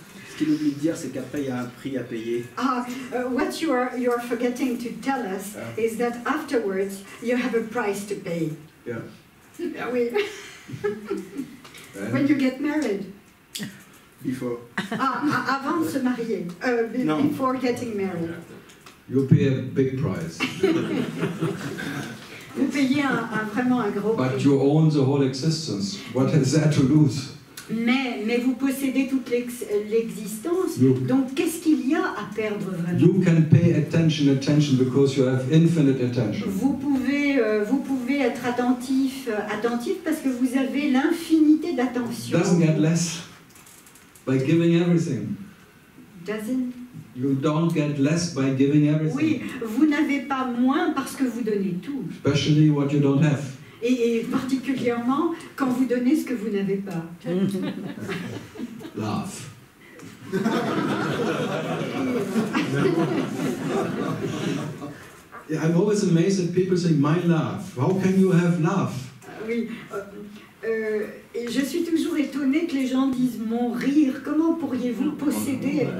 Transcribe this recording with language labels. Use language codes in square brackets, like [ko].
[fr] Ce qu'il oublie de dire, c'est qu'après, il y a un prix à payer. [en] What you are forgetting to tell us is that afterwards you have a price to pay. Yeah. Oui. When you get married. Before. [fr] Avant de se marier. [en] Before getting married. You pay a big price. [fr] Vous payez vraiment un gros prix. [en] But you own the whole existence. What is there to lose? [fr] Mais vous possédez toute l'existence, donc qu'est-ce qu'il y a à perdre vraiment? [en] You can pay attention because you have infinite attention. [fr] Vous pouvez être attentif parce que vous avez l'infinité d'attention. [en] Doesn't get less by giving everything. You don't get less by giving everything. [fr] Oui, vous n'avez pas moins parce que vous donnez tout. [en] Especially what you don't have. [fr] Et particulièrement quand vous donnez ce que vous n'avez pas. [en] Love. I'm always amazed that people say, my love. How can you have love? [fr] Oui. Et je suis toujours étonnée que les gens disent mon rire. Comment pourriez-vous posséder